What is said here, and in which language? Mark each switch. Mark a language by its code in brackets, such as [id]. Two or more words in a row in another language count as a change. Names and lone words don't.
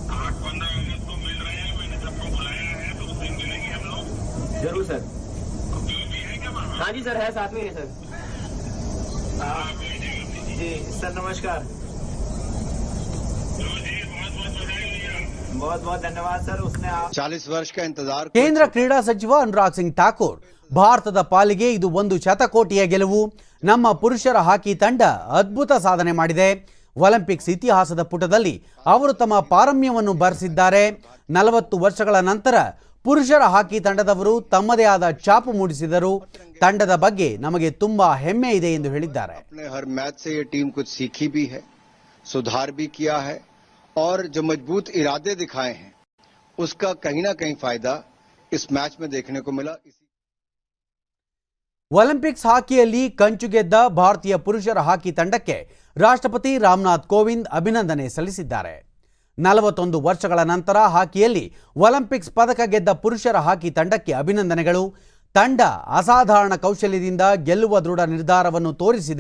[hi] जरूर सर. हाँ जी सर, है साथ में है सर. जी सर नमस्कार. बहुत बहुत धन्यवाद सर. उसने 40 वर्ष का इंतजार. [kn] ಕೇಂದ್ರ ಕ್ರೀಡಾ ಸಚಿವ ಅನುರಾಗ್ ಸಿಂಗ್ ಠಾಕೂರ್, ಭಾರತದ ಪಾಲಿಗೆ ಇದು ಒಂದು ಶತಕೋಟಿಯ ಗೆಲುವು. ನಮ್ಮ ಪುರುಷರ ಹಾಕಿ ತಂಡ ಅದ್ಭುತ ಸಾಧನೆ ಮಾಡಿದೆ. ಒಲಿಂಪಿಕ್ಸ್ ಇತಿಹಾಸದ ಪುಟದಲ್ಲಿ ಅವರು ತಮ್ಮ ಪಾರಮ್ಯವನ್ನು ಬರೆಸಿದ್ದಾರೆ. 40 ವರ್ಷಗಳ ನಂತರ ಪುರುಷರ ಹಾಕಿ ತಂಡದವರು ತಮ್ಮದೇ ಆದ ಛಾಪು ಮೂಡಿಸಿದರು. ತಂಡದ ಬಗ್ಗೆ ನಮಗೆ ತುಂಬಾ ಹೆಮ್ಮೆ ಇದೆ ಎಂದು ಹೇಳಿದ್ದಾರೆ. [hi] हर मैच से ये टीम कुछ सीखी भी है, सुधार भी किया है और जो मजबूत इरादे दिखाए हैं उसका कहीं ना कहीं फायदा इस मैच में देखने को मिला. [kn] ಒಲಿಂಪಿಕ್ಸ್ ಹಾಕಿಯಲ್ಲಿ ಕಂಚು ಗೆದ್ದ ಭಾರತೀಯ ಪುರುಷರ ಹಾಕಿ ತಂಡಕ್ಕೆ ರಾಷ್ಟ್ರಪತಿ ರಾಮನಾಥ್ ಕೋವಿಂದ್ ಅಭಿನಂದನೆ ಸಲ್ಲಿಸಿದ್ದಾರೆ. 41 ವರ್ಷಗಳ ನಂತರ ಹಾಕಿಯಲ್ಲಿ ಒಲಿಂಪಿಕ್ಸ್ ಪದಕ ಗೆದ್ದ ಪುರುಷರ ಹಾಕಿ ತಂಡಕ್ಕೆ ಅಭಿನಂದನೆಗಳು. ತಂಡ ಅಸಾಧಾರಣ ಕೌಶಲ್ಯದಿಂದ ಗೆಲ್ಲುವ ದೃಢ ನಿರ್ಧಾರವನ್ನು ತೋರಿಸಿದೆ.